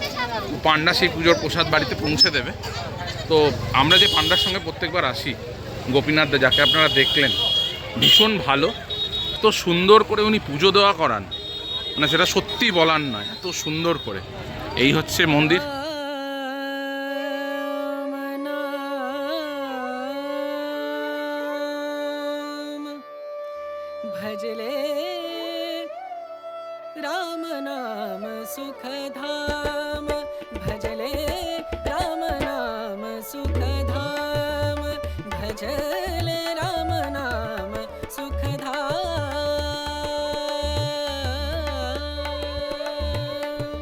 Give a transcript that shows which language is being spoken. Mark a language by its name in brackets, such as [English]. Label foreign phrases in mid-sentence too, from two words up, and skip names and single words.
[Bangla] পান্ডা সেই পুজোর প্রসাদ বাড়িতে পৌঁছে দেবে। তো আমরা যে পান্ডার সঙ্গে প্রত্যেকবার আসি, গোপীনাথ দা যাকে আপনারা দেখলেন, ভীষণ ভালো। এত সুন্দর করে উনি পুজো দেওয়া করান, মানে সেটা সত্যি বলার নয়, এত সুন্দর করে। এই হচ্ছে মন্দির। [Hindi] भजले राम नाम सुख धाम, भजले राम नाम सुख धाम, भजले राम नाम सुख धाम।